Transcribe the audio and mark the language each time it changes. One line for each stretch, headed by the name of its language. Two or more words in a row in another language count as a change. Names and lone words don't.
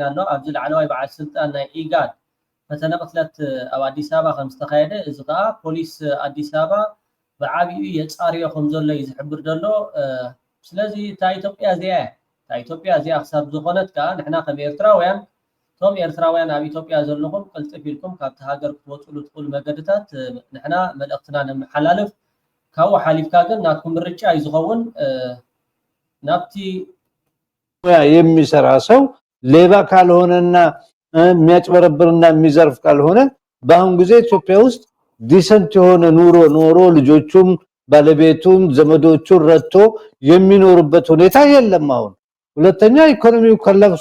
Tigrinya: ኣሎ ኣብዚ ላዕለዋይ በዓል ስልጣን ናይ ኢጋድ ፈተነ ቅትለት ኣብ ኣዲስ ኣበባ ከም ዝተካየደ እዚ ከዓ ፖሊስ ኣዲስ ኣበባ ብዓብዩ የፃርዮ ከም ዘሎ እዩ ዝሕብር ዘሎ ስለዚ እታ ኢትዮጵያ እዚኣ ክሳብ ዝኾነት ከዓ ንሕና ከም ኤርትራውያን ቶም ኤርትራውያን ኣብ ኢትዮጵያ ዘለኹም ቅልጥፍ ኢልኩም ካብቲ ሃገር ክትወፅሉ ትኽእሉ መገድታት ንሕና መልእኽትና ነመሓላልፍ ካብኡ ሓሊፍካ ግን ናትኩም ምርጫ እዩ ዝኸውን ናብቲ
Amharic: የሚሰራ ሰው ሌባ ካልሆነና የሚያጭበረብርና የሚዘርፍ ካልሆነ በአሁን ጊዜ ኢትዮጵያ ውስጥ ዲሰንት የሆነ ኑሮ ኖሮ ልጆቹም ባለቤቱም ዘመዶቹን ረድቶ የሚኖርበት ሁኔታ የለም አሁን ሁለተኛ ኢኮኖሚው ኮላፕስ